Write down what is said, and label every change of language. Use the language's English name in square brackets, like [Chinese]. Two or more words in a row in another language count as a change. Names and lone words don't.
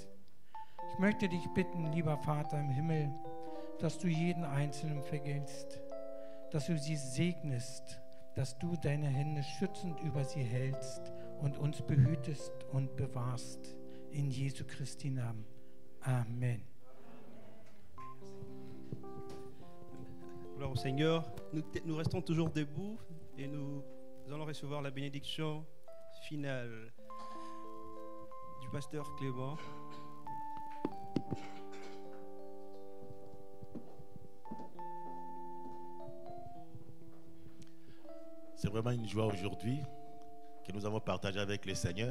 [German] Ich möchte dich bitten, lieber Vater im Himmel, dass du jeden Einzelnen vergiltst, dass du sie segnest, dass du deine Hände schützend über sie hältst und uns behütest und bewahrst. In Jesu Christi Namen. Amen. [French] Alors Seigneur, nous restons toujours debout et nous allons recevoir la bénédiction finale du pasteur Clément. C'est vraiment une joie aujourd'hui que nous avons partagé avec le Seigneur.